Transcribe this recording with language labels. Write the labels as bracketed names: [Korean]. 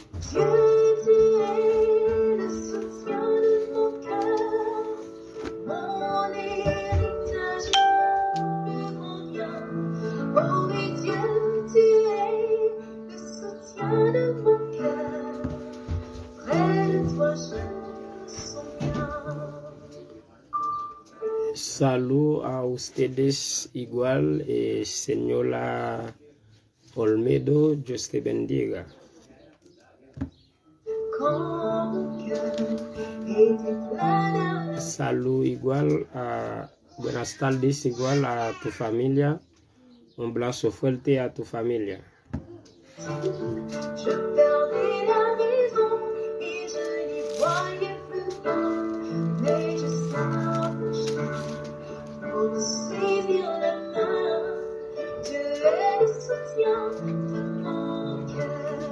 [French] Dieu, tu es le soutien de mon cœur, mon héritage, mon plus grand bien. Oh oui, Dieu, tu es le soutien de mon cœur. Près de toi, je me sens bien. [Spanish] Saludos a ustedes igual, señora Olmedo, Dios te bendiga. [French] Quand mon cœur était plein de [Spanish] Salud igual a buenas tardes igual a tu familia. Un abrazo fuerte a tu familia. [French] je perdais la raison et je n'y voyais plus loin. Mais je s'approcha pour me saisir la main. Tu es le soutien de mon cœur.